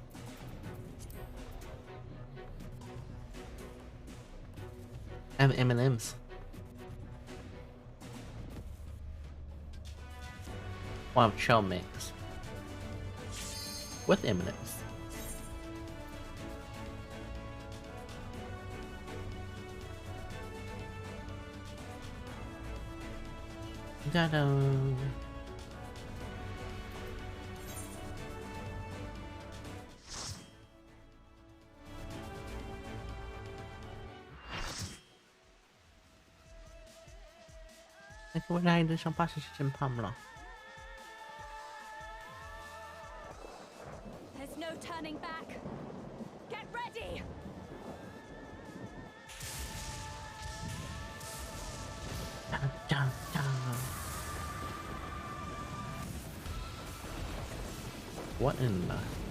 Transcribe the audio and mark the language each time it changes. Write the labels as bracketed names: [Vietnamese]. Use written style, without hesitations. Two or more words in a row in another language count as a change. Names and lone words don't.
[English] I have M&M's. Well, I have shell mix with M&M's. Ta-da! [Vietnamese] Cái này đưa trong pass trên pump rồi. [English] There's no turning back. Get ready. Dun, dun, dun. What in the...